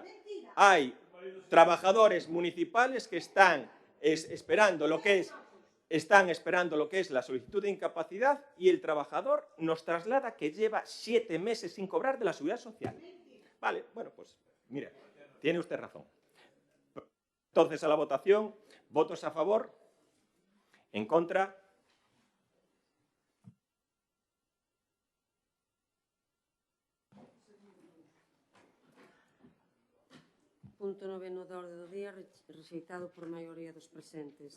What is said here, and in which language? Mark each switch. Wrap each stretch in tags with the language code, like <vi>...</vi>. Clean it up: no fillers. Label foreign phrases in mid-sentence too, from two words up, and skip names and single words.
<es>Hay trabajadores municipales que están esperando lo que es la solicitud de incapacidad y el trabajador nos traslada que lleva 7 meses sin cobrar de la Seguridad Social. Vale, bueno, pues mire, tiene usted razón. Entonces a la votación, votos a favor, en contra.</es> <gl>Punto 9 da orde do día, rexeitado por maioría dos presentes.</gl>